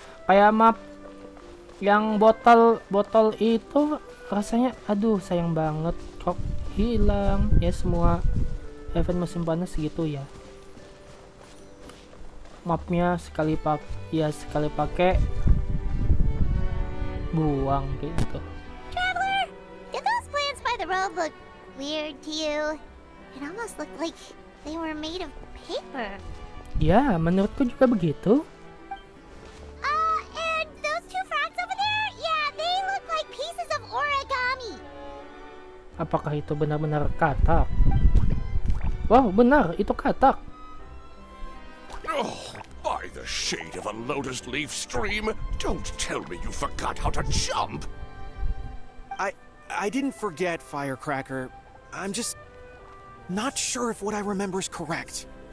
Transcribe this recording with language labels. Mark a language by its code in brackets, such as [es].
[id] Kayak map yang botol itu rasanya aduh sayang banget kok hilang ya. Semua event musim panas gitu ya. Mapnya sekali pakai buang gitu. [en] Traveler, did those plants by the road look weird to you? It almost looked like they were made of paper. [id] Ya, menurutku juga begitu. [en] And those two frogs over there? Yeah, they look like pieces of origami. [id] Apakah itu benar-benar katak? Wow, benar, itu katak. [en] Oh, by the shade of a lotus leaf stream, don't tell me you forgot how to jump. I didn't forget, Firecracker. I'm just not sure if what I remember is correct.